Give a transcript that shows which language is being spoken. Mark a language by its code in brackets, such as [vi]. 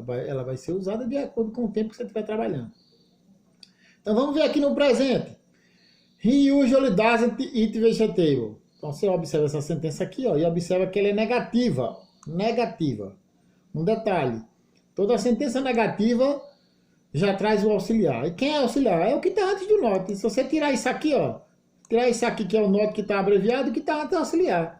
[pt] Ela vai ser usada de acordo com o tempo que você estiver trabalhando. Então vamos ver aqui no presente. [en] He usually doesn't eat vegetable. [pt] Então você observa essa sentença aqui, ó, e observa que ela é negativa. Negativa. Um detalhe. Toda sentença negativa já traz o auxiliar. E quem é auxiliar? É o que está antes do not. Se você tirar isso aqui, ó, tirar isso aqui que é o not que está abreviado, que está antes do auxiliar.